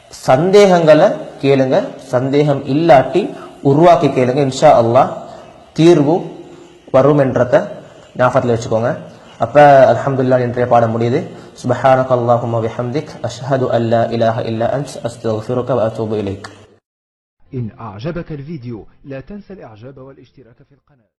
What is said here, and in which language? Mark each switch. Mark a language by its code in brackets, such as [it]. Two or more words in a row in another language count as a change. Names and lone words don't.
[ta] சந்தேகங்களை கேளுங்க. சந்தேகம் இல்லாட்டி உருவாக்கி கேளுங்க. [ar] إن شاء الله [ta] தீர்வு வரும் என்றத ஞாபகத்தில் வச்சுக்கோங்க. அப்ப அல்ஹம்துலில்லாஹ் இன்றைய பாடம் முடியுது. [ar] سبحانك اللهم وبحمدك أشهد أن لا إله إلا أنت أستغفرك وأتوب إليك. إن أعجبك الفيديو لا تنسى الإعجاب والاشتراك في القناة.